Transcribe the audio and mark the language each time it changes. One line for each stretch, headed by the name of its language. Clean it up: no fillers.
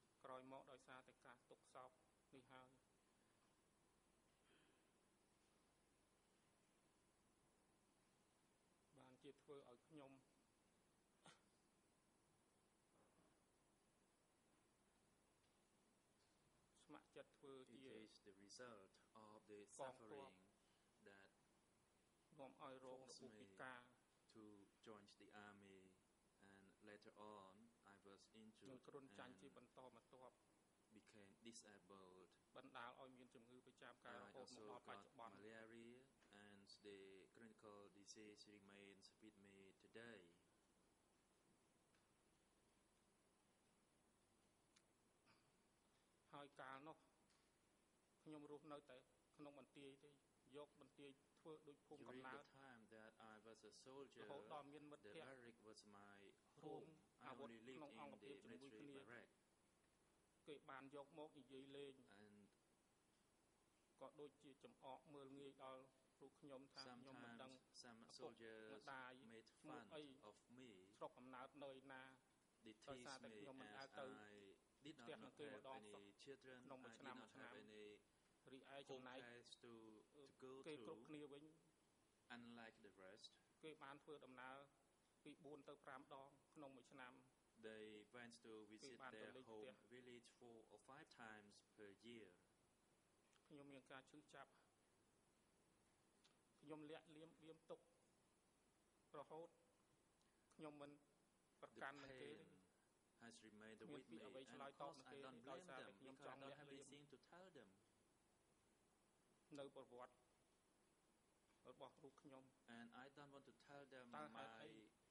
Khmer: ក្រោយមកដោយសារតែការទុកសោកនេះហើយបានជាធ្វើឲ្យខ្ញុំស្ម័គ្រចិត្តធ្វើជា
English: it is the result of the suffering that
Khmer: នាំឲ្យរងរបួសពិការ
English: to join the army, and later on I was injured
Khmer: គ្រុនចាញ់ជាបន្តបន្ទាប់
English: became disabled
Khmer: បណ្ដាលឲ្យមានជំងឺប្រចាំកាយរហូតមកដល់បច្ចុប្បន្ន
English: malaria, and the clinical disease remains with me today.
Khmer: ហើយកាលនោះខ្ញុំរស់នៅតែក្នុងបន្ទាយទេយកបន្ទាយធ្វើដូចភូមិកំណើត
English: During the time that I was a soldier,
Khmer: រហូតដល់មានមិត្តភ័ក្តិ
English: the barrack was my home. I only lived in the military barrack.
Khmer: គេបានយកមកនិយាយលេង
English: and
Khmer: ក៏ដូចជាចំអកមើលងាយដល់ពួកខ្ញុំថាខ្ញុំមិនដឹង
English: some soldiers made fun of me.
Khmer: ស្រុកកំណើតនៅណា
English: They teased me as I did not have any children. I did not have any
Khmer: រីឯចំណែក
English: to go
Khmer: គេ
English: to.
Khmer: គ្រប់គ្នាវិញ
English: Unlike the rest,
Khmer: គេបានធ្វើដំណើរពី4ទៅ5ដងក្នុងមួយឆ្នាំ
English: they went to visit their home village 4 or 5 times per year.
Khmer: ខ្ញុំមានការឈឺចាប់ខ្ញុំលាក់លៀមបៀមទុករហូតខ្ញុំមិនប្រកាន់នឹងគេ
English: has remained with me, and of course I don't blame them because I don't have anything to tell them.
Khmer: នៅប្រវត្តិរបស់រូបខ្ញុំ
English: and I don't want to tell them my suffering.